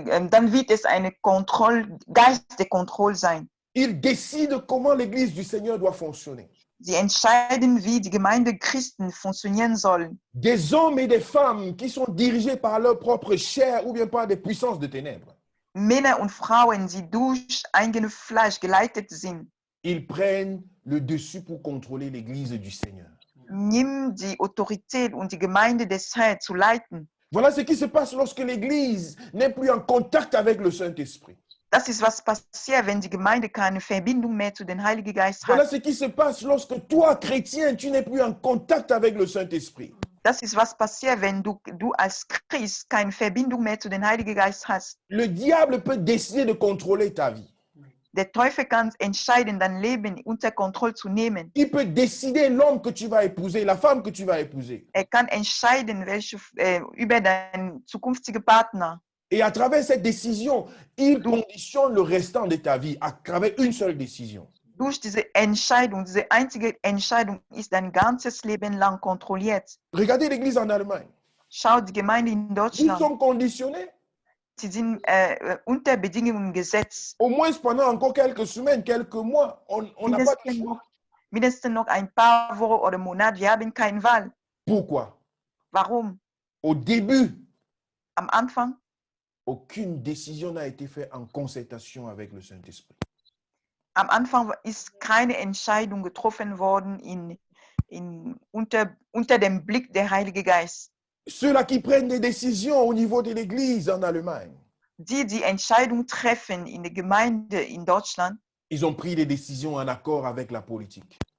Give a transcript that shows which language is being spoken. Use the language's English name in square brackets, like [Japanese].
[German] Dann wird es eine Geist der Kontrolle sein. [French] Ils décident comment l'église du Seigneur doit fonctionner. [German] Sie entscheiden, wie die Gemeinde Christen funktionieren soll. [French] Des hommes et des femmes qui sont dirigés par leur propre chair ou bien par des puissances de ténèbres. [German] Männer und Frauen, die durch eigene Fleisch geleitet sind, [French] Ils prennent le dessus pour contrôler l'église du Seigneur. [German] nehmen die Autorität und die Gemeinde des Herrn zu leiten. [French] Voilà ce qui se passe lorsque l'église n'est plus en contact avec le Saint-Esprit. [German] Das ist, was passiert, wenn die Gemeinde keine Verbindung mehr zu den Heiligen Geist [French] Voilà [German] hat. [French] ce qui se passe lorsque toi, chrétien, tu n'es plus en contact avec le Saint-Esprit. [German] Das ist, was passiert, wenn du als Christ keine Verbindung mehr zu den Heiligen Geist hast. [French] Le diable peut décider de contrôler ta vie. [German] Der Teufel kann entscheiden, dein Leben unter Kontrolle zu nehmen. [French] Il peut décider l'homme que tu vas épouser, la femme que tu vas épouser. [German] Er kann entscheiden, über deinen zukünftigen Partner. [French] Et à travers cette décision, il conditionne le restant de ta vie à travers une seule décision. [German] Durch diese Entscheidung, diese einzige Entscheidung ist dein ganzes Leben lang kontrolliert. [French] Regardez l'église en Allemagne. [German] Schau, die Gemeinde in [French] Ils [German] Deutschland, [French] sont conditionnés. [German] sie sind unter Bedingungen gesetzt. [French] Au moins pendant encore quelques semaines, quelques mois, on n'a pas de choix. [German] Mindestens noch ein paar Wochen oder Monate, wir haben keine Wahl. [French] Pourquoi? [German] Warum? [French] Au début, [German] Am Anfang, [French] aucune décision n'a été faite en concertation avec le Saint-Esprit. [German] am Anfang ist keine Entscheidung getroffen worden unter dem Blick der Heilige Geist. [French] Ceux-là qui prennent des décisions au niveau de l'Église en Allemagne, [German] Die Entscheidung treffen in der Gemeinde in Deutschland, [French] ils ont pris des décisions en accord avec la politique.